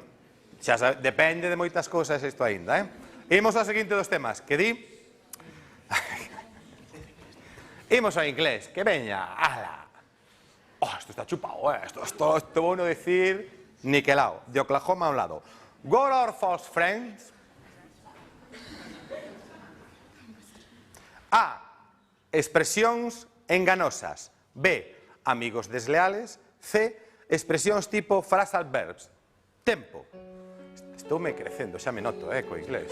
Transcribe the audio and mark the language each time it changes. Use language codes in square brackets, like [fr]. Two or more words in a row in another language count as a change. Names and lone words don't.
[gl] Xa sabe, depende de moitas cousas isto aínda, Imos ao seguinte dos temas, que di... Imos ao inglés, que veña, ala. Isto está chupado, Isto vou non decir niquelao, de Oklahoma a un lado. [en] What are false friends? [gl] A. Expresións enganosas. B. [es] Amigos desleales. [gl] C. Expresións tipo [en] phrasal verbs. [gl] Tempo. Estoume crecendo, xa me noto, co inglés.